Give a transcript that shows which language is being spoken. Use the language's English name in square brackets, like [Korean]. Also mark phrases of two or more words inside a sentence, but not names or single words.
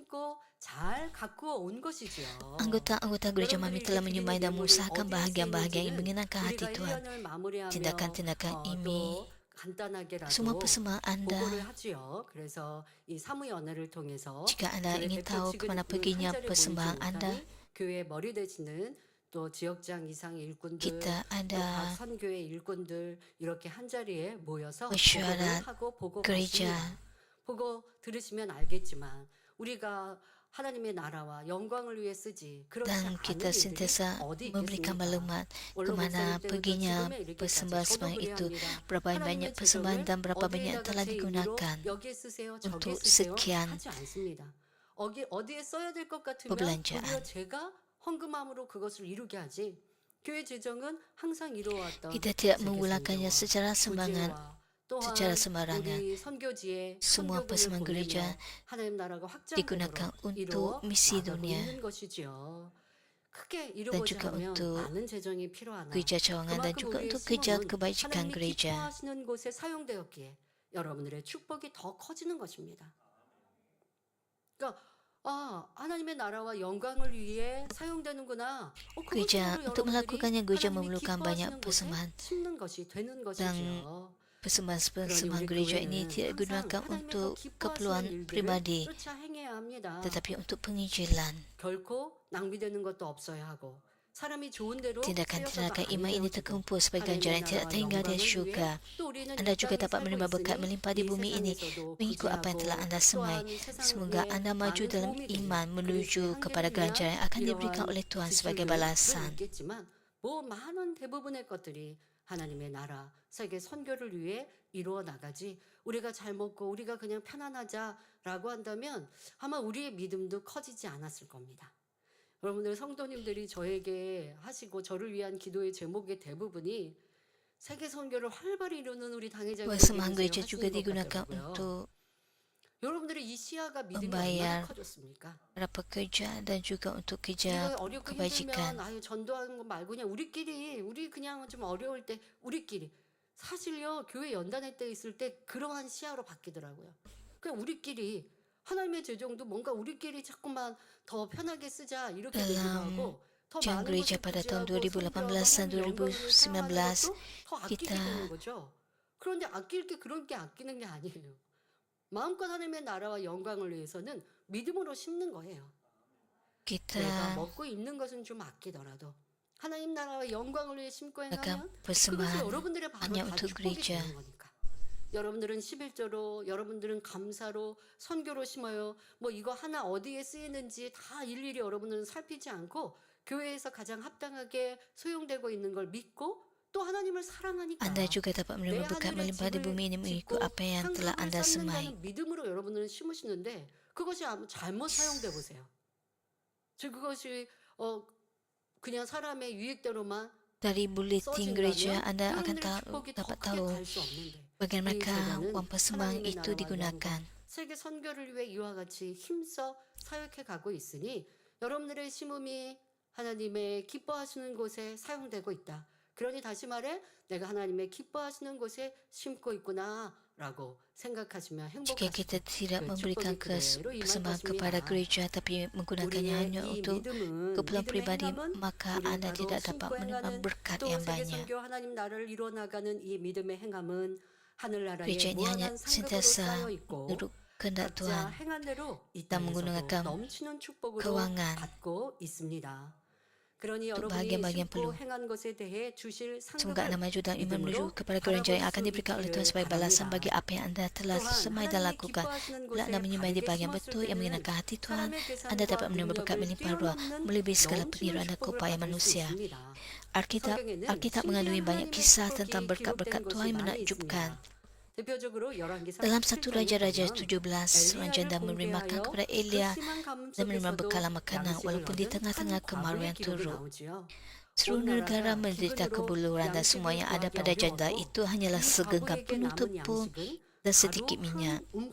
[Malay] Anggota-anggota Gereja Mami telah menyumbang dan mengusahakan bahagian-bahagian yang menyenangkan hati Tuhan. Tindakan-tindakan ini, semua persembahan anda. Jika anda ingin tahu ke mana perginya persembahan anda, [Korean] 또 지역장 이상의 일꾼들, [Malay] kita [Korean] 또 [Malay] ada [Korean] 각 선교회 일꾼들 이렇게 한 자리에 모여서 [Malay] mesyuarat [Korean] 보고를 하고 보고 [Malay] gereja. [Korean] 받습니다. 보고 들으시면 알겠지만 우리가 하나님의 나라와 영광을 위해 쓰지 그렇지 [Malay] Dan [Korean] 않은 [Malay] kita [Korean] 일들이 [Malay] sentiasa [Korean] 어디 [Malay] memberikan [Korean] 있겠습니까? [Malay] maklumat ke mana perginya persembahan sembahan itu, berapa banyak persembahan dan berapa banyak yang telah digunakan untuk sekian [Korean] 어디에 써야 될 것 같으면 [Malay] perbelanjaan. [Korean] 오히려 제가 헌금함으로 그것을 이루게 하지. 교회 재정은 항상 이루어왔던 [Malay] Kita tidak mengulangkannya secara sembarangan. secara sembarangan. Semua persembahan gereja digunakan untuk misi dunia dan juga untuk gereja cawangan dan juga untuk kerja kebajikan gereja. [Korean] 여러분들의 축복이 더 커지는 것입니다. 그러니까 하나님의 나라와 영광을 위해 사용되는구나. [Malay] Gereja untuk melakukannya gereja memerlukan banyak persembahan dan persembahan gereja ini tidak digunakan untuk keperluan pribadi tetapi untuk penginjilan. [Korean] 결코 낭비되는 것도 없어야 하고 [Malay] Tindakan-tindakan iman ini terkumpul sebagai ganjaran yang tidak terhingga di syurga. Anda juga dapat menerima berkat melimpah di bumi ini mengikut apa yang telah anda semai. Semoga anda maju dalam iman menuju kepada ganjaran yang akan diberikan oleh Tuhan sebagai balasan. [Korean] 뭐 많은 대부분의 것들이 하나님의 나라, 세계 선교를 위해 이루어 나가지 우리가 잘 먹고 우리가 그냥 편안하자라고 한다면 아마 우리의 믿음도 커지지 않았을 겁니다. 여러분들 성도님들이 저에게 하시고 저를 위한 기도의 제목의 대부분이 세계 선교를 활발히 이루는 우리 당회장님이 [Malay] Persembahan gereja juga digunakan untuk [Korean] 여러분들의 이 시야가 믿음이 [Malay] membayar [Korean] 얼마나 커졌습니까? [Malay] para pekerja dan juga untuk kerja [Korean] 우리가 어렵고 [Malay] kebajikan. [Korean] 힘들면 아유 전도하는 거 말고 그냥 우리 그냥 좀 어려울 때 우리끼리 사실요 교회 연단회 때 있을 때 그러한 시야로 바뀌더라고요. 그냥 우리끼리 하나님의 재정도 뭔가 우리끼리 자꾸만 더 편하게 쓰자 이렇게 되기도 하고 더 [Malay] Jam [Korean] 많은 [Malay] gereja [Korean] 것을 [Malay] pada tahun [Korean] 부지하고 [Malay] 2018 dan [Korean] 선교하고 영광을 [Malay] 2019 [Korean] 사용하려고 더 아끼게 [Malay] kita [Korean] 되는 거죠. 그런데 아낄 게 그런 게 아끼는 게 아니에요. 마음껏 하나님의 나라와 영광을 위해서는 믿음으로 심는 거예요. 내가 [Malay] kita [Korean] 먹고 입는 것은 좀 아끼더라도 하나님 나라와 영광을 위해 심고 [Malay] akan [Korean] 행하면 그것이 [Malay] persembahan [Korean] 여러분들의 바로 [Malay] hanya [Korean] 다 [Malay] untuk [Korean] 축복이 [Malay] gereja. [Korean] 되는 거니까. 여러분들은 11조로, 여러분들은 감사로, 선교로 심어요. 뭐 이거 하나 어디에 쓰이는지 다 일일이 여러분들은 살피지 않고 교회에서 가장 합당하게 소용되고 있는 걸 믿고 또 하나님을 사랑하니까 [Malay] Anda juga dapat [Korean] 내 [Malay] menerima berkat [Korean] 하늘의 [Malay] melimpah di bumi ini [Korean] 집을 [Malay] mengikut [Korean] 짓고 [Malay] apa yang telah [Korean] 상급을 [Malay] anda semai. [Korean] 쌓는다는 믿음으로 여러분들은 심으시는데 그것이 아무 잘못 사용돼 보세요. 즉 그것이 그냥 사람의 유익대로만 [Malay] Dari bulletin gereja [Korean] 써진다면 [Malay] anda akan [Korean] 여러분들의 축복이 더 [Malay] dapat [Korean] 크게 [Malay] tahu [Korean] 갈 수 없는데 [Malay] bagaimana [Korean] 제자는 [Malay] uang persembahan [Korean] 하나님의 [Malay] itu [Korean] 나라와 [Malay] digunakan. [Korean] 세계 선교를 위해 이와 같이 힘써 사역해 가고 있으니 여러분들의 심음이 하나님의 기뻐하시는 곳에 사용되고 있다. 그러니 다시 말해 내가 하나님의 기뻐하시는 곳에 심고 있구나라고 생각하시면 [Malay] Jika kita [Korean] 행복하시고 [Malay] tidak [Korean] 그 [Malay] memberikan [Korean] 축복이 그대로 임할 [Malay] persembahan kepada [Korean] 것입니다. [Malay] gereja tapi menggunakannya hanya [Korean] 우리의 이 [Malay] untuk [Korean] 믿음은 [Malay] keperluan [Korean] 믿음의 [Malay] pribadi, [Korean] 행함은 [Malay] maka [Korean] 우리는 [Malay] anda [Korean] 바로 [Malay] tidak dapat [Korean] 심고 [Malay] menerima [Korean] 행하는 [Malay] berkat [Korean] 또 [Malay] yang [Korean] 세계 [Malay] banyak. [Korean] 선교 하나님 나라를 이루어 나가는 이 믿음의 행함은 하늘나라에 [Malay] Gereja ini hanya [Korean] 무한한 상급으로 [Malay] sentiasa [Korean] 쌓여 있고 [Malay] menurut kehendak [Korean] 각자 [Malay] Tuhan [Korean] 행한 대로 이 [Malay] dan [Korean] 땅에서도 [Malay] menggunakan [Korean] 넘치는 축복으로 [Malay] keuangan [Korean] 받고 있습니다. 그러니 [Malay] untuk [Korean] 여러분이 [Malay] bahagian-bahagian [Korean] 심고 [Malay] perlu. [Korean] 행한 것에 대해 주실 [Malay] Semoga [Korean] 상급을 [Malay] anda maju dalam iman menuju [Korean] 믿음으로 [Malay] kepada kerajaan yang akan [Korean] 바라볼 수 [Malay] diberikan oleh Tuhan [Korean] 있기를 [Malay] sebagai balasan bagi [Korean] 바랍니다. [Malay] apa yang anda telah [Korean] 또한 [Malay] semai dan [Korean] 하나님이 [Malay] lakukan. [Korean] 기뻐하시는 [Malay] Bila anda [Korean] 곳에 [Malay] menyemai di [Korean] 바르게 [Malay] bahagian [Korean] 심었을 [Malay] betul yang [Korean] 때는 [Malay] menyenangkan hati Tuhan, [Korean] 사람의 [Malay] anda dapat [Korean] 계산과 [Malay] menerima berkat [Korean] 능력을 [Malay] melimpah ruah [Korean] 뛰어넘는 [Malay] melebihi segala [Korean] 넘치는 [Malay] peniruan dan [Korean] 축복을 [Malay] keupayaan [Korean] 받을 수 [Malay] manusia. [Korean] 있습니다. [Malay] Alkitab [Korean] 성경에는 [Malay] mengandungi [Korean] 신기한 [Malay] banyak [Korean] 하나님의 [Malay] kisah [Korean] 축복이 [Malay] tentang berkat-berkat [Korean] 기록된 [Malay] Tuhan [Korean] 것이 [Malay] yang [Korean] 많이 [Malay] menakjubkan. [Korean] 있습니다. 대표적으로 열왕기 [Malay] Dalam 1 Raja-Raja [Korean] 37장에 [Malay] 17, Seorang janda memberi makan kepada Elia dan menerima bekal makanan walaupun di tengah-tengah kemarau yang teruk. Seluruh negara menderita kebuluran dan semua yang ada pada janda itu hanyalah segenggam penuh tepung dan sedikit minyak.